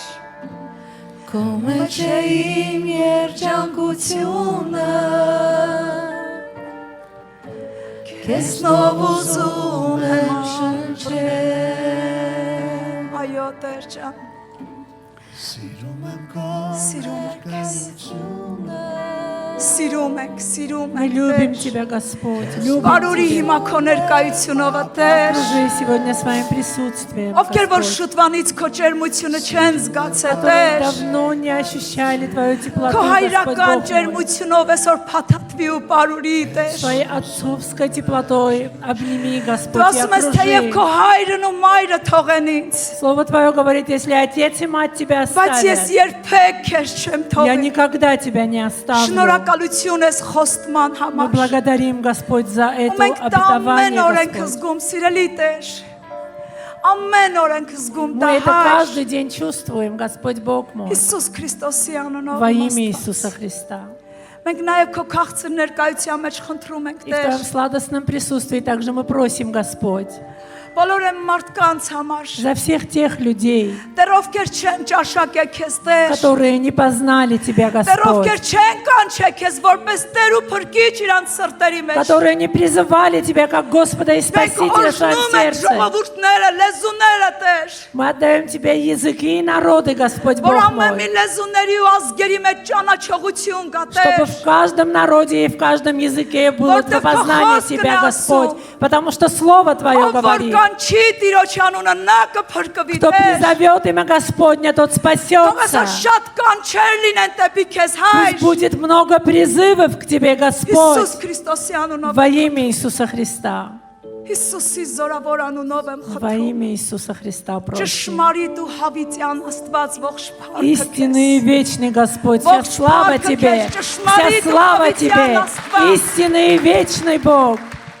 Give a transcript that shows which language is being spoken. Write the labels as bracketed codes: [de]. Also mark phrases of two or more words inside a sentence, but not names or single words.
[hy] Քո մեջ է իմ երջանկությունը Քեզնով ուզում եմ շնչել Այո Տեր ջան։ Սիրում եմ քո Սիրում ենք քեզ։ ներկայությունը Սիրում [ru] Мы [hy] ենք [ru] любим [hy] Տեր։ [ru] Тебя, Господь. Любим [hy] Բարուրի [ru] Тебя. [hy] հիմա քո ներկայությունով Տեր։ [ru] Окружи сегодня своим присутствием, [hy] Ովքեր որ [ru] Господь. [hy] շուտվանից քո ջերմությունը չեն զգացել [ru] Которые [hy] Տեր։ [ru] давно не ощущали Твою теплоту, [hy] Քո [ru] Господь [hy] հայրական [ru] Бог мой. [hy] ջերմությունով այսօր փաթաթվի ու բարուրի Տեր։ [ru] Своей отцовской теплотой обними, Господь, [hy] Դու [ru] и [hy] ասում ես թեև քո [ru] окружи. [hy] հայրն ու մայրը թողեն ինձ, [ru] Слово Твое говорит, если отец и мать тебя [hy] բայց ես [ru] оставят, [hy] երբեք քեզ չեմ [ru] я [hy] թողել։ [ru] никогда тебя не оставлю. [hy] Շնորհակալություն ես խոստման [ru] Мы [hy] համար։ [ru] благодарим, Господь, за [hy] Ու [ru] это [hy] մենք դա ամեն [ru] обетование, [hy] օր ենք [ru] Господь. [hy] զգում, սիրելի Տեր։ Ամեն օր ենք զգում դա [ru] Мы это [hy] հայր։ [ru] каждый день чувствуем, Господь Бог мой, [hy] Հիսուս Քրիստոսի անունով։ [ru] во имя [hy] Աստված։ [ru] Иисуса Христа. [hy] Մենք նաև քո քաղցր ներկայության մեջ խնդրում ենք [ru] И в Твоем [hy] Տեր։ [ru] сладостном присутствии также мы просим, Господь, [hy] Բոլոր այն մարդկանց համար, [ru] за всех тех людей, [hy] Տեր ովքեր չեն ճաշակել քեզ Տեր։ [ru] которые не познали Тебя, [hy] Տեր [ru] Господь, [hy] ովքեր չեն կանչել քեզ որպես Տեր ու Փրկիչ իրանց սրտերի մեջ։ [ru] которые не призывали Тебя как Господа и [hy] Մենք [ru] Спасителя в своем [hy] օրհնում ենք [ru] сердце. [hy] ժողովուրդները, լեզուները Տեր, [ru] Мы отдаем Тебе языки и народы, Господь [hy] որ [ru] Бог [hy] ամեն մի [ru] мой, [hy] լեզուների ու ազգերի մեջ ճանաչողություն կա [ru] чтобы [hy] Տեր։ [ru] в каждом народе и в каждом языке было [hy] Որտեղ [ru] познание [hy] քո [ru] Тебя, [hy] խոսքն է [ru] Господь, [hy] ասում, [ru] потому что Слово Твое [hy] Ով որ [ru] говорит, [hy] կանչի Տիրոջ անունը նա կփրկվի [ru] кто [hy] Տեր։ [ru] призовет имя Господня, тот [hy] Թող [ru] спасется. [hy] այսօր շատ կանչեր լինեն դեպի քեզ [ru] Пусть [hy] հայր։ [ru] будет много призывов к Тебе, Господь, [hy] Հիսուս Քրիստոսի անունով, [ru] во имя Иисуса Христа. [hy] Հիսուսի զորավոր անունով եմ [ru] Во [hy] խնդրում։ [ru] имя Иисуса Христа просим. [hy] Ճշմարիտ ու հավիտյան Աստված ողջ փառքը [ru] Истинный и вечный Господь, вся Бог слава славится Тебе, Тебе, вся слава Тебе, Господь. истинный и вечный Бог.